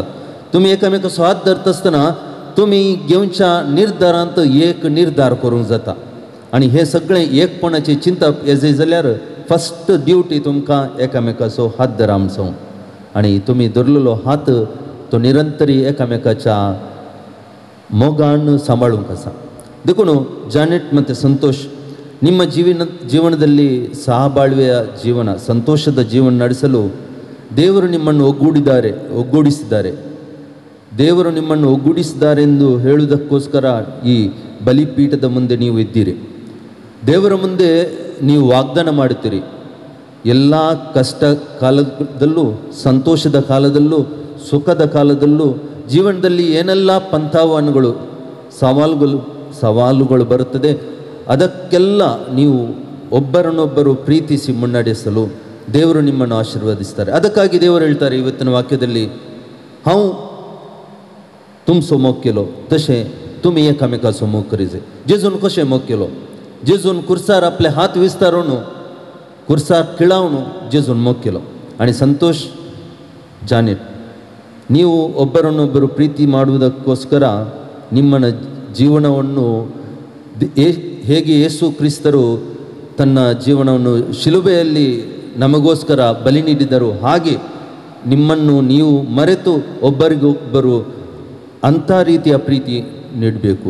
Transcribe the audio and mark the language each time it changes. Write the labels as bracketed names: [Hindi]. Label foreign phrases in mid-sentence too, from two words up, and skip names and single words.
[Konkani] तुम्ही एकामेकासो हात धरत असतना तुम्ही घेवच्या निर्धारांत एक निर्धार करूंक जाता. आणि हे सगळे एकपणाची चिंता येजे जाल्यार [English] first duty [Konkani] तुमकां एकामेकासो हात धरा म्हणून. आणि तुम्ही धरलेलो हात तो निरंतरी एकामेकाच्या मोगान सांभाळूंक आसा. [Kannada] देखून ಜಾನೆಟ್ ಮತ್ತು ಸಂತೋಷ್ ನಿಮ್ಮ ಜೀವನದಲ್ಲಿ ಸಹಬಾಳ್ವೆಯ ಜೀವನ ಸಂತೋಷದ ಜೀವನ ನಡೆಸಲು ದೇವರು ನಿಮ್ಮನ್ನು ಒಗ್ಗೂಡಿಸಿದ್ದಾರೆ. ದೇವರು ನಿಮ್ಮನ್ನು ಒಗ್ಗೂಡಿಸಿದ್ದಾರೆ ಎಂದು ಹೇಳುವುದಕ್ಕೋಸ್ಕರ ಈ ಬಲಿಪೀಠದ ಮುಂದೆ ನೀವು ಇದ್ದೀರಿ. ದೇವರ ಮುಂದೆ ನೀವು ವಾಗ್ದಾನ ಮಾಡುತ್ತೀರಿ. ಎಲ್ಲ ಕಷ್ಟ ಕಾಲದಲ್ಲೂ ಸಂತೋಷದ ಕಾಲದಲ್ಲೂ ಸುಖದ ಕಾಲದಲ್ಲೂ ಜೀವನದಲ್ಲಿ ಏನೆಲ್ಲ ಪಂಥಾವನಗಳು ಸವಾಲುಗಳು ಬರುತ್ತದೆ ಅದಕ್ಕೆಲ್ಲ ನೀವು ಒಬ್ಬರನ್ನೊಬ್ಬರು ಪ್ರೀತಿಸಿ ಮುನ್ನಡೆಸಲು ದೇವರು ನಿಮ್ಮನ್ನು ಆಶೀರ್ವದಿಸ್ತಾರೆ. ಅದಕ್ಕಾಗಿ ದೇವರು ಹೇಳ್ತಾರೆ ಇವತ್ತಿನ ವಾಕ್ಯದಲ್ಲಿ, [Konkani] हांव तुमचो मोग केलो तशें तुमी एकामेकाचो मोग करीजे. जेजून कशें मोग केलो? जेजून कुर्सार आपले हात विस्तारून कुर्सार किळावन जेजून मोग केलो. [Kannada] आणि संतोष ಜಾನೆಟ್ ನೀವು ಒಬ್ಬರನ್ನೊಬ್ಬರು ಪ್ರೀತಿ ಮಾಡುವುದಕ್ಕೋಸ್ಕರ ನಿಮ್ಮನ ಜೀವನವನ್ನು ಹೇಗೆ ಯೇಸು ಕ್ರಿಸ್ತರು ತನ್ನ ಜೀವನವನ್ನು ಶಿಲುಬೆಯಲ್ಲಿ ನಮಗೋಸ್ಕರ ಬಲಿ ನೀಡಿದರು ಹಾಗೆ ನಿಮ್ಮನ್ನು ನೀವು ಮರೆತು ಒಬ್ಬರಿಗೊಬ್ಬರು ಅಂಥ ರೀತಿಯ ಪ್ರೀತಿ ನೀಡಬೇಕು.